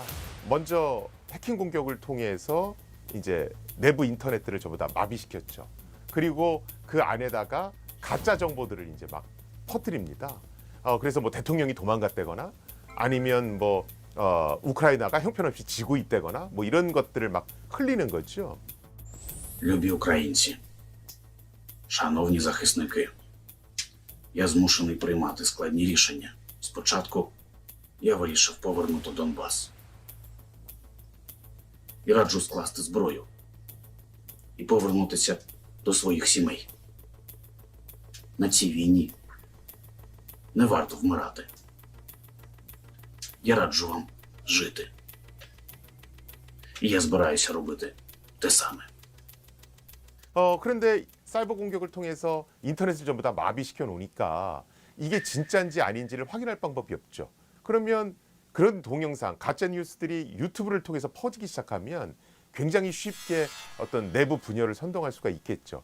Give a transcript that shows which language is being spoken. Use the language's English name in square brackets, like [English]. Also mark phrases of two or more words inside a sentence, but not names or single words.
[Korean] 먼저 해킹 공격을 통해서 이제 내부 인터넷들을 전부 다 마비시켰죠. 그리고 그 안에다가 가짜 정보들을 이제 막 퍼뜨립니다. 그래서 뭐 대통령이 도망갔다거나 아니면 뭐 우크라이나가 형편없이 지고 있다거나 뭐 이런 것들을 막 흘리는 거죠. [Ukrainian] Любі українці, шановні захисники, я змушений приймати складні рішення. Спочатку я вирішив повернути Донбас. І раджу скласти зброю і повернутися до своїх сімей. На цій війні не варто вмирати. Я раджу вам жити. І я збираюся робити те саме. [Korean] 그런데 사이버 공격을 통해서 인터넷을 전부 다 마비시켜 놓으니까 이게 진짜인지 아닌지를 확인할 방법이 없죠. 그러면 그런 동영상, 가짜 뉴스들이 유튜브를 통해서 퍼지기 시작하면 굉장히 쉽게 어떤 내부 분열을 선동할 수가 있겠죠.